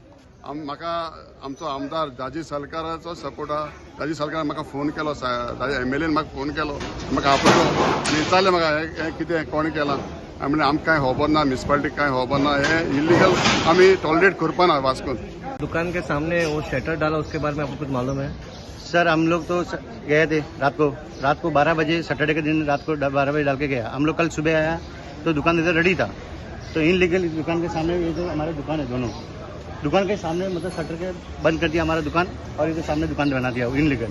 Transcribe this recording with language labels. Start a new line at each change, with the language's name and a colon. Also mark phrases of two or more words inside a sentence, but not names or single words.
Konkani: म्हाका आमचो आमदार दाजी सरकाराचो सपोर्ट आहा. दाजी सरकारान म्हाका फोन केलो, MLAन म्हाका फोन केलो, म्हाका आपयलो आनी विचारलें म्हाका हें कितें कोण केलां. आमी आमकां कांय खबर ना, म्युनिसिपालिटीक कांय खबर ना. हें इलिगल आमी टॉलरेट करपाना वास्कोन.
Hindi: दुकान के सामने वो शटर डाला, उसके बारे में आपको कुछ मालूम है? सर हम लोग तो गए थे रात को 12 बजे, सैटरडे के दिन रात को 12 बजे डाल के गया. हम लोग कल सुबह आया तो दुकान इधर रेडी था. तो इनलीगल दुकान के सामने ये जो हमारे दुकान है, दोनों दुकान के सामने मतलब शटर के बंद कर दिया हमारा दुकान और इधर सामने दुकान बना दिया इनलीगल.